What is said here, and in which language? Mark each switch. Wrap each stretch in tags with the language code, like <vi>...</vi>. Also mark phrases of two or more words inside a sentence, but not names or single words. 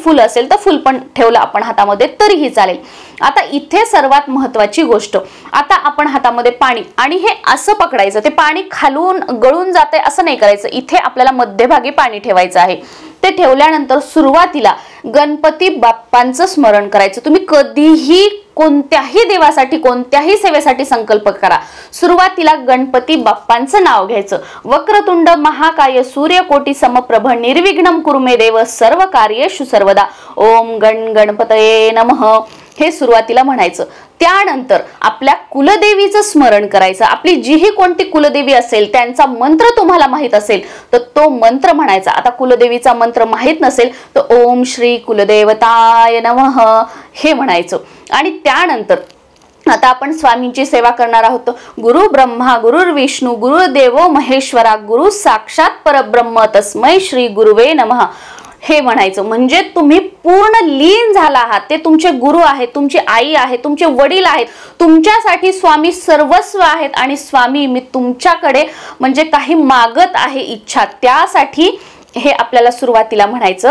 <mr>फुल असेल तर फुल पण ठेवलं आपण हातामध्ये तरीही चालेल. आता इथे सर्वात महत्वाची गोष्ट, आता आपण हातामध्ये पाणी आणि हे असं पकडायचं, ते पाणी खालून गळून जाते असं नाही करायचं. इथे आपल्याला मध्यभागी पाणी ठेवायचं आहे. ते ठेवल्यानंतर सुरुवातीला गणपती बाप्पांचं स्मरण करायचं. तुम्ही कधीही कोणत्याही देवासाठी कोणत्याही सेवेसाठी संकल्प करा, सुरुवातीला गणपती बाप्पांचं नाव घ्यायचं.</mr> <sa>वक्रतुंड महाकाय सूर्यकोटी समप्रभ निर्विघ्नं कुरु मे देव सर्व कार्येषु सर्वदा ओम गणपतये नमः</sa> <mr>हे सुरुवातीला म्हणायचं. त्यानंतर आपल्या कुलदेवीचं स्मरण करायचं. आपली जीही कोणती कुलदेवी असेल त्यांचा मंत्र तुम्हाला माहित असेल तर तो मंत्र म्हणायचा. आता कुलदेवीचा मंत्र माहित नसेल तर</mr> <sa>ओम श्री कुलदेवताय नमः</sa> <mr>हे म्हणायचं. आणि त्यानंतर आता आपण स्वामींची सेवा करणार आहोत.</mr> <sa>गुरु ब्रह्मा गुरुर्विष्णू गुरुदेवो महेश्वरा गुरु साक्षात परब्रह्म तस्मै श्री गुरुवे नमः</sa> <mr>हे म्हणायचं. म्हणजे तुम्ही पूर्ण लीन झाला आहात, ते तुमचे गुरु आहेत, तुमची आई आहे, तुमचे वडील आहेत, तुमच्यासाठी स्वामी सर्वस्व आहेत. आणि स्वामी मी तुमच्याकडे म्हणजे काही मागत आहे इच्छा, त्यासाठी हे आपल्याला सुरुवातीला म्हणायचं.</mr>